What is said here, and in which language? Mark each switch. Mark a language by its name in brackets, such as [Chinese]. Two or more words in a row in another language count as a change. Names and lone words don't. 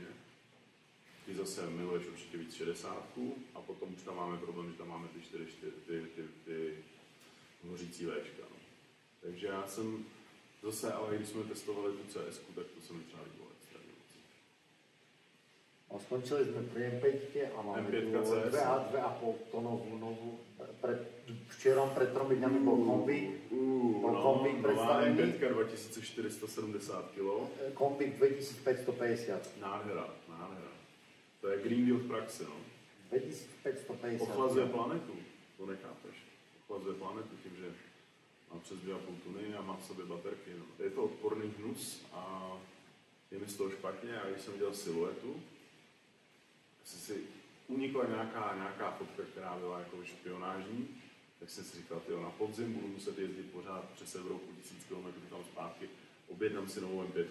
[Czech] Ty zase miluješ určitě víc 60 a potom už tam máme problém, že tam máme ty hořící Včka. No. Takže já jsem zase, ale když jsme testovali tu CS, tak to se mi třeba líbilo extra moc. [Slovak] A skončili jsme pri M5 a máme tu 2,5 tonovú novú. Včerom pred 3 dňami bol kombík predstavený. M5 2470 kg. Kombík 2550. [Czech] Nádhera. To je Green Deal v praxi, no. 2550. Ochlazuje planetu, to nechápeš. Ochlazuje planetu tím, že má přes 2,5 tuny a má v sobě baterky. No. Je to odporný hnus a je mi z toho špatně. A když jsem viděl siluetu, si unikla nějaká fotka, která byla jako špionážní, tak jsem si říkal, tyjo, na podzim budu muset jezdit pořád přes Evropu 1000 km tam zpátky, objednám si novou M5.